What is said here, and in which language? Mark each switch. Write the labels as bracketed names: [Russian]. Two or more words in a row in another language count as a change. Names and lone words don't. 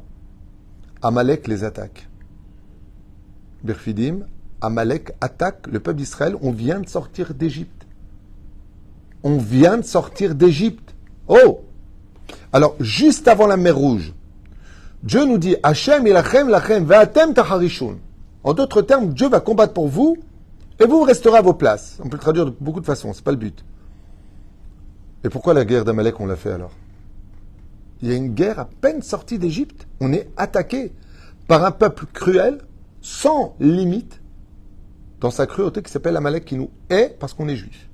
[French] Amalek les attaque. Birfidim, Amalek attaque le peuple d'Israël. On vient de sortir d'Égypte. On vient de sortir d'Égypte. Oh! Alors, juste avant la mer Rouge, Dieu nous dit [Hebrew] ה' ילחם לכם ואתם תחרישון. [French] En d'autres termes, Dieu va combattre pour vous et vous resterez à vos places. On peut le traduire de beaucoup de façons, c'est pas le but. Et pourquoi la guerre d'Amalek on l'a fait alors? Il y a une guerre à peine sortie d'Égypte. On est attaqué par un peuple cruel, sans limite, dans sa cruauté qui s'appelle Amalek, qui nous hait parce qu'on est juif.